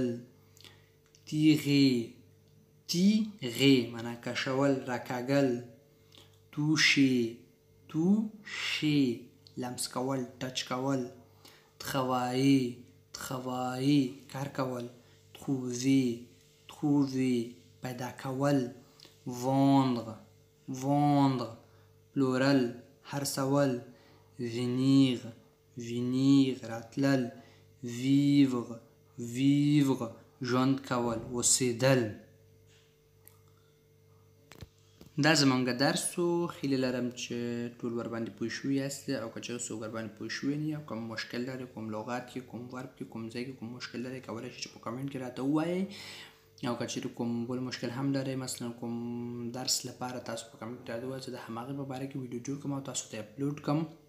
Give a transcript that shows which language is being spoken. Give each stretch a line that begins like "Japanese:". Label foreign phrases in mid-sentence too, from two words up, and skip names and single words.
French: tirer tirer
Pashto: معنا کشول راکاږل.
French: toucher toucher
Pashto: لمس کول ټچ کول.
French: travailler travailler
Pashto: کار کول.
French: trouver trouver
Pashto: پیدا کول.
French: vendre vendre
Pashto: پلورل هرڅول.
French: venir venir راتلل. vivre vivre
Pashto: ژوند کول اوسېدل. دا زمونږ درس و. هیله لرم چې ټول ورباندې پوه شوي یاست او که چېرې څوک ورباندې پوه شوي نه یا کوم مشکل لرئ کوم لغات کې کوم ورب کې کوم ځای کې کوم مشکل لرئ کولی شئ چې په کمنټ کې راته ووایئ او که چېرې کوم بل مشکل هم لرئ مثلا کوم درس لپاره تاسو په کمنټ کې راته ووایئ چې د هماغې په باره کې ویډیو جوړ کړم او تاسو ته اپلوډ کړم.